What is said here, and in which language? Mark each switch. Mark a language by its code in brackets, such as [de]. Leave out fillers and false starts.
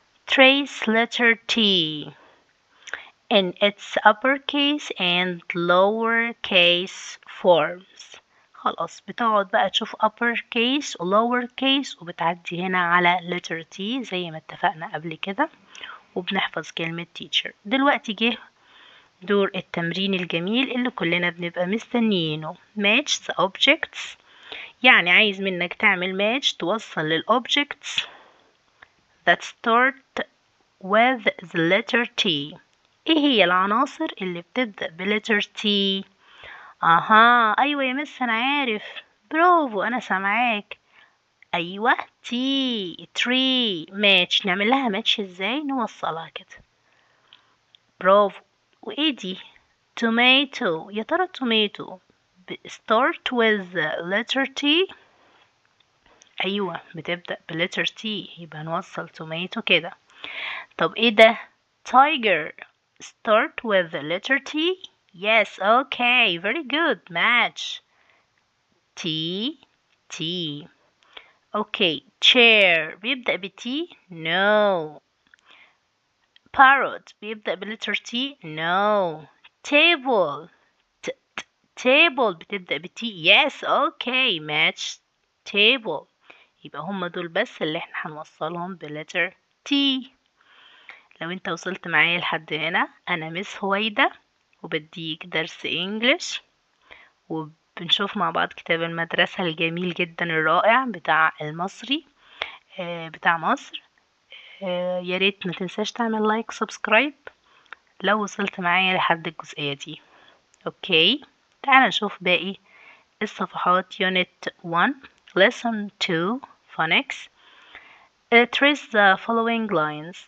[en] trace letter T in its uppercase and lowercase forms. [ar] خلاص بتقعد بقى تشوف uppercase و lowercase، وبتعدي هنا على letter T زي ما اتفقنا قبل كده، وبنحفظ كلمة teacher. دلوقتي جه دور التمرين الجميل اللي كلنا بنبقى مستنيينه. [en] match the objects. [ar] يعني عايز منك تعمل match، توصل لل [en] objects that start with the letter T. [ar] ايه هي العناصر اللي بتبدأ بletter T؟ اها، ايوه يا مس انا عارف، برافو، انا سامعاك. [en] ايوه tree match. [ar] نعمل لها match ازاي؟ نوصلها كده، برافو. وايه دي؟ tomato. يا ترى tomato start with letter T؟ ايوه بتبدأ بletter T، يبقى نوصل tomato كده. طب ايه ده؟ [en] tiger start with the letter T. Yes, okay, very good match. T. Okay, chair [ar] بيبدأ ب [en] T. No. parrot [ar] بيبدأ ب [en] letter T. No. table table [ar] بتبدأ ب [en] T. Yes, okay, match table. [ar] يبقى هما دول بس اللي احنا هنوصلهم ب letter T. لو انت وصلت معايا لحد هنا، انا مس هويدا، وبديك درس انجليش، وبنشوف مع بعض كتاب المدرسة الجميل جدا الرائع بتاع المصري، بتاع مصر. يا ريت ما تنساش تعمل لايك سبسكرايب لو وصلت معايا لحد الجزئية دي. اوكي، تعال نشوف باقي الصفحات. [en] unit 1 lesson 2 phonics. trace the following lines.